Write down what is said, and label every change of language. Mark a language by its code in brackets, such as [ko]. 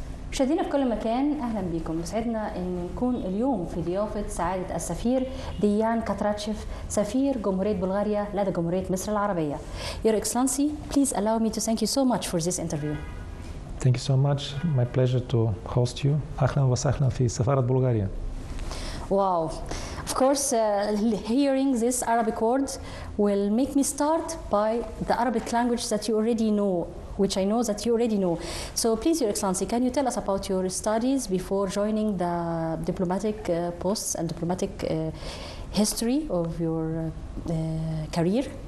[ar] مشاهدينا في كل مكان اهلا بكم. بيسعدنا ان نكون اليوم في ضيافه سعاده السفير ديان كاتراتشيف سفير جمهوريه بلغاريا لدى جمهوريه مصر العربيه. [en] Your Excellency, please allow me to thank you so much for this interview. Thank you so much. My pleasure to host you. [ar] أهلا وسهلا في سفارة بلغاريا. [en] Wow. Of course, hearing this Arabic words will make me start by the Arabic language that you already know, which I know that you already know. So please, Your Excellency, can you tell us about your studies before joining the diplomatic posts and diplomatic history of your career?